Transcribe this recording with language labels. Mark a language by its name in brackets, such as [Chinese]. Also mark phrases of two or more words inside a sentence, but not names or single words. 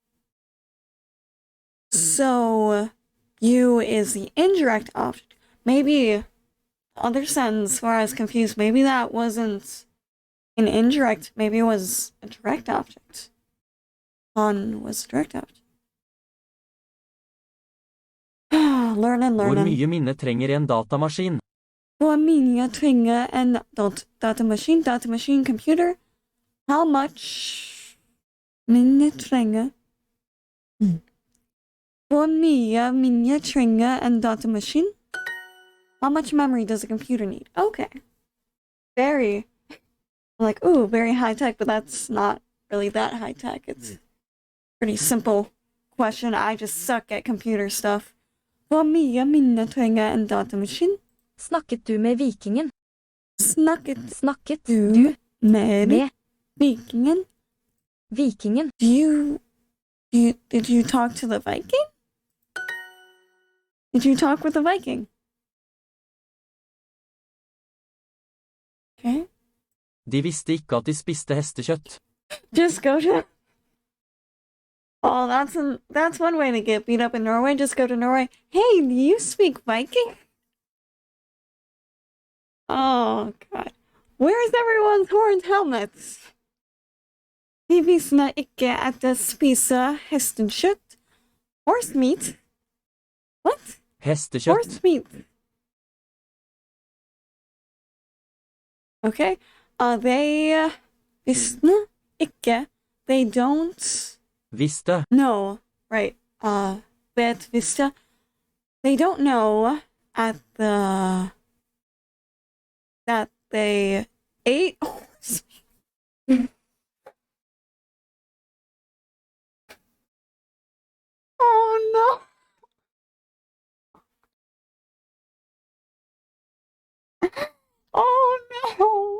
[English] So, you is the indirect object. Maybe other sentence where I was confused. Maybe that wasn't an indirect. Maybe it was a direct object. On was a direct object. Learning. [Norwegian] Hvor mye minne trenger en datamaskin? Hvor mye trenger en datamaskin, [English] computer? How much [Norwegian] minne trenger? Hvor mye minne trenger en datamaskin? [English] How much memory does a computer need? Okay. Very, like, ooh, very high tech, but that's not really that high tech. It's pretty simple question. I just suck at computer stuff. [Norwegian] Hvor mye minne trenger en datamaskin? Snakket du med vikingen? Snakket du med vikingen? Vikingen. [English] Did you talk to the Viking? Did you talk with the Viking? Okay. [Norwegian] De visste ikke at de spiste hestekjøtt. [English] Just go to. Oh, that's one way to get beat up in Norway. Just go to Norway. Hey, do you speak Viking? Oh God, where's everyone's horned helmets? [Norwegian] De visste ikke at de spiser hestekjøtt. [English] Horse meat. What? [Norwegian] Hestekjøtt. [English] Horse meat. Okay. [Norwegian] They visste ikke. [English] They don't. [Norwegian] Visste. [English] No. Right. [Norwegian] Vet visste. [English] They don't know at that they ate horse meat. Oh no. Oh no.